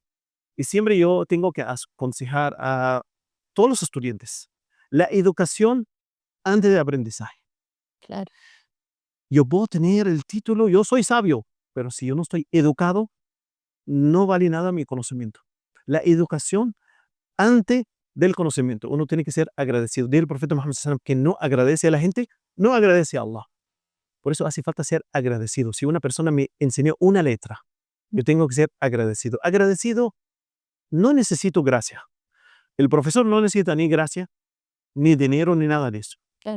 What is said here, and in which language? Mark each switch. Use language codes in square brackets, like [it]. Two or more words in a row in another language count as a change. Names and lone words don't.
[es] Y siempre yo tengo que aconsejar a todos los estudiantes la educación antes del aprendizaje. claro. Yo puedo tener el título, yo soy sabio, pero si yo no estoy educado, no vale nada mi conocimiento. La educación antes del conocimiento. Uno tiene que ser agradecido. Dice el profeta Muhammad [ar] صلى الله عليه وسلم [es] que no agradece a la gente, no agradece a Allah. Por eso hace falta ser agradecido. Si una persona me enseñó una letra, yo tengo que ser agradecido. Agradecido, no necesito gracia. El profesor no necesita ni gracia, ni dinero, ni nada de eso. Claro.